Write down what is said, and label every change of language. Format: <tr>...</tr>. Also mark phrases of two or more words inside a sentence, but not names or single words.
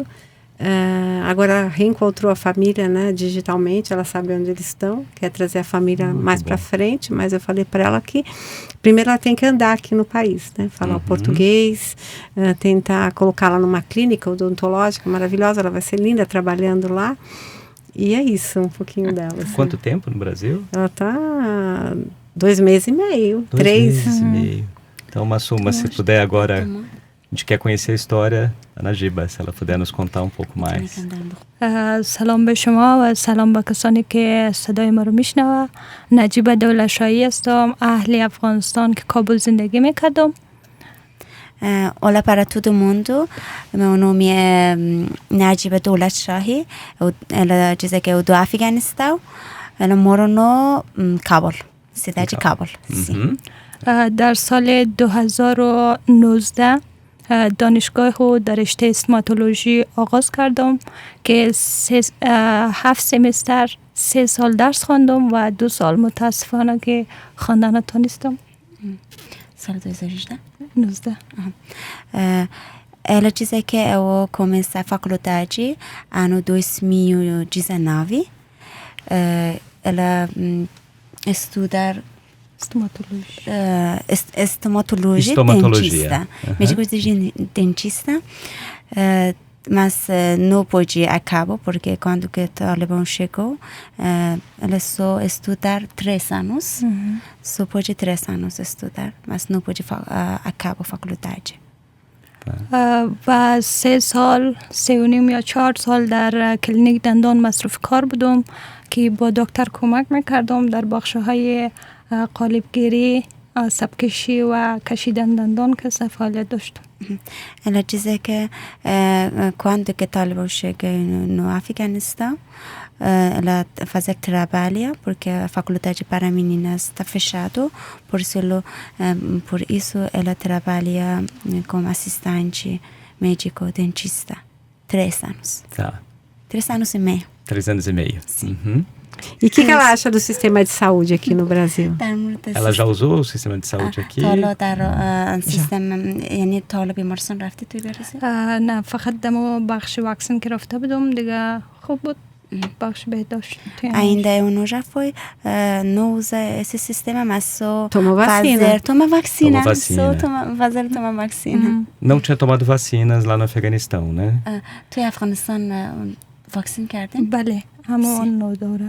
<pt>Agora reencontrou a família, né, digitalmente, ela sabe onde eles estão, quer trazer a família mais para frente, mas eu falei para ela que primeiro ela tem que andar aqui no país, né, falar o português, tentar colocá-la numa clínica odontológica maravilhosa, ela vai ser linda trabalhando lá. E é isso, um pouquinho dela. Assim. Quanto tempo no Brasil? Ela está 2 meses e meio, 2 3 meses e meio. Então, Massuma, se puder agora, a gente quer conhecer a história da Najiba, se ela puder nos contar um pouco mais.</pt> <fa>سلام به شما و سلام به کسانی که صدای ما رو میشنوه. نجیبه دولتشاهی هستم، اهل افغانستان که کابل زندگی میکردم.</fa> <pt>Olá para todo mundo. Meu nome é Najiba Doulat Shahi. Ela diz que eu do Afeganistão. Ela mora no Kabul, cidade de Kabul. Sim.</pt> <fa>در سال 2019 دانشگاه رو در رشته استوماتولوژی آغاز کردم که 7 سمستر 3 سال درس خواندم و 2 سال متاسفانه که خواندن نتونستم. سال 2018? 19.</fa> <pt>Ela diz que eu comecei a faculdade ano 2019. Ela estuda estomatologia, dentista. Médico dentista. Mas não pôde acabar, porque quando que o Talibã chegou, ela só estudar 3 anos. Só pôde 3 anos estudar, mas não pôde acabar a faculdade.</pt> <fa>و 3 سال 3.5 یا 4 سال در کلینیک دندان مصروف کار بودم که با دکتر کمک میکردم در بخش‌های قالبگیری، عصب‌کشی و کشیدن دندان که فعالیت داشتم.</fa> <pt>Ela diz que quando que Talibã chega no Afeganistão, ela fazia trabalho porque a faculdade para meninas está fechado, por isso ela trabalha como assistente médico dentista 3 anos. Tá. 3 anos e meio. 3 anos e meio. Uhum. E o que ela acha do sistema de saúde aqui no Brasil? Ela já usou o sistema de saúde aqui?</pt> <fa>یعنی تا حالا بیمارستان رفتی توی برزیل؟ نه، فقط دم بخش واکسن که رفته بودم دیگه خوب بود. بخش بهداشت.</fa> <pt>Ainda eu não já foi, não usa esse sistema, mas só toma vacina. Toma vacina. Só fazer tomar vacina. Não tinha tomado vacinas lá no Afeganistão, né?</pt> <fa>توی افغانستان واکسین کردین؟ بله، همون 9 دوره.</fa>